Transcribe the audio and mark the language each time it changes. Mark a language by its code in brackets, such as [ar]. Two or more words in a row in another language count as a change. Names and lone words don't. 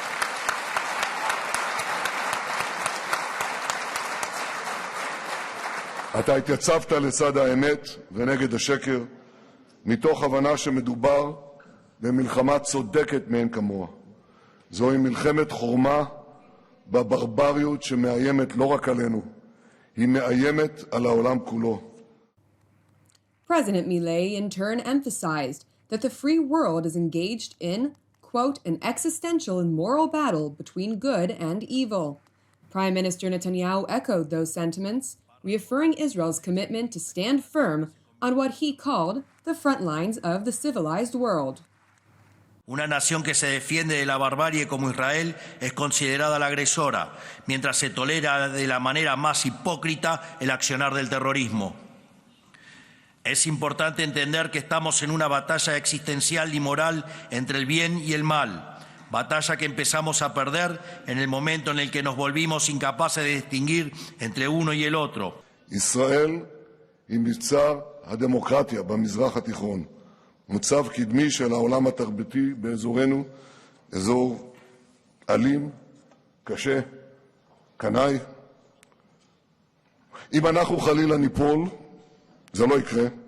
[he] אתה התייצבת לצד האמת ונגד השקר, מתוך הבנה שמדובר במלחמה צודקת מאין כמוה. זוהי מלחמת חורמה בברבריות שמאיימת לא רק עלינו, היא מאיימת על העולם כולו. [en] President Milei in turn emphasized that the free world is engaged in, quote, an existential and moral battle between good and evil. Prime Minister Netanyahu echoed those sentiments, reaffirming Israel's commitment to stand firm on what he called the front lines of the civilized world. [es] Una nación que se defiende de la barbarie como Israel es considerada la agresora, mientras se tolera de la manera más hipócrita el accionar del terrorismo. Es importante entender que estamos en una batalla existencial y moral entre el bien y el mal, batalla que empezamos a perder en el momento en el que nos volvimos incapaces de distinguir entre uno y el otro. [he] Israel היא מבצר הדמוקרטיה במזרח התיכון, מוצב קדמי של העולם התרבותי באזורנו, אזור אלים, קשה, קנאי. אם אנחנו חלילה ניפול, זה לא יקרה.